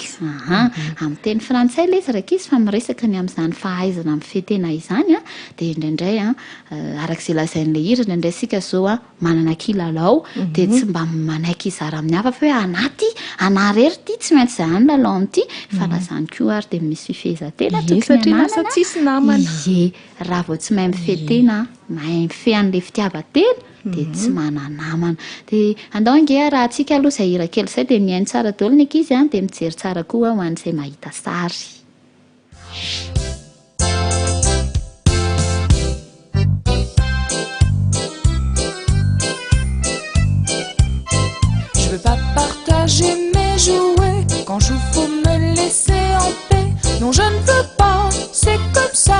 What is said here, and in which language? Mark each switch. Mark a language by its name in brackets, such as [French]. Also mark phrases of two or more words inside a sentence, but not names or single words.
[Malagasy] amin'ny teny frantsay le izy raika izy fa miresaka ny amin'izany fahaizana amin'ny fetena izany dia indraindray arak'izay lazain'ilay hira indraindray sika zao manana kilalao dia tsy mba manaiky izara amin'ny hafa fa hoe anaty anarery ty tsy maintsy izay any lalao amin'ity fa lazany koa ary dia misy fifehezantena satria lasa tsisy namana raha vao tsy mahay mifetena mahay mifehan'ilay fitiavatena dia tsy mananamana dia andao ange raha atsika aloha izay hira kely izay dia mihaino tsara daholo ny ankizy dia mijery tsara koa ho an'izay mahita sary. [French] Je veux pas partager mes jouets. Quand je faut me laisser en paix. Non, je ne veux pas, c'est comme ça.